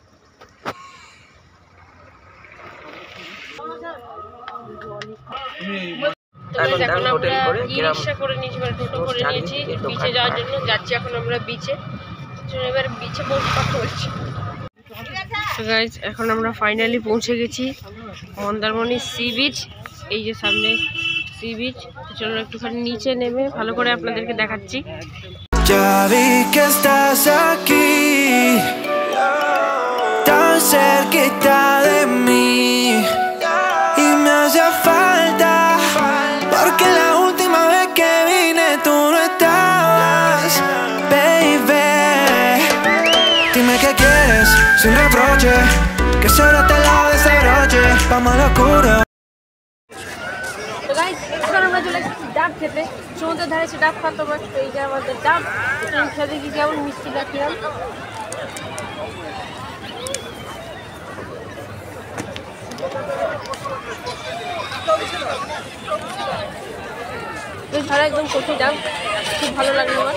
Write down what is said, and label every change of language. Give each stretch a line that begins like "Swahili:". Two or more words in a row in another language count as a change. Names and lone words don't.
Bangla: এখন আমরা ই-রিক্সা করে নিয়েছি, মানে টোটো করে নিয়েছি বিচে যাওয়ার জন্য। যাচ্ছি এখন আমরা বিচে, এবার বিচে কথা বলছি। গাইজ এখন আমরা ফাইনালি পৌঁছে গেছি মন্দারমণি সি বিচ। এই যে সামনে সি বিচ, চলো একটুখানি নিচে নেমে ভালো করে আপনাদেরকে দেখাচ্ছি।
Spanish: Ya vi que estás aquí, tan cerquita de mí, y me hacía falta, porque la última vez que vine tú no estabas, baby. Dime qué quieres, sin reproche, que solo te lado de ese broche, vamos al oscuro.
Bangla: তো গাইস এখন আমরা চলে এসেছি ডাব খেতে, সমুদ্রের ধারে এসে ডাব খাওয়া। তোমার এই যে আমাদের ডাব, এটা খেতে কি কেমন মিষ্টি রাখলাম। ধারা একদম কচি ডাব, খুব ভালো লাগলো আমার।